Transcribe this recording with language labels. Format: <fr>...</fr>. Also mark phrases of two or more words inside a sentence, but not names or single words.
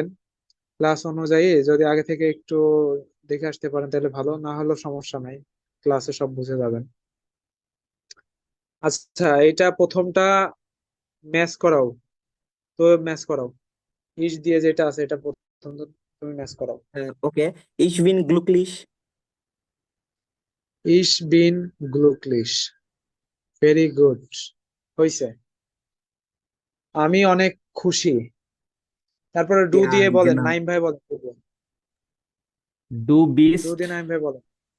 <bn>ক্লাস অনুযায়ী যদি আগে থেকে একটু দেখে আসতে পারেন তাহলে ভালো, না হলেও সমস্যা নাই, ক্লাসে সব বুঝে যাবেন। আচ্ছা, এটা প্রথমটা ম্যাচ করাও, তো ম্যাচ করাও, ইস দিয়ে যেটা আছে এটা প্রথম, তুমি ম্যাচ করাও। ওকে,</bn> <de>ich bin glücklich। ich bin glücklich,</de> <en>very good,</en> <de>হইছে।</de> <bn>আমি অনেক খুশি। তারপরে ডু</bn> <de>Ja,</de> <bn>দিয়ে বলেন,</bn> <de>genau।</de> <bn>নাইম ভাই বলেন।</bn> <de>ডু ডু বিস্ট,</de> <bn>দিয়ে নাইম ভাই বলেন।</bn>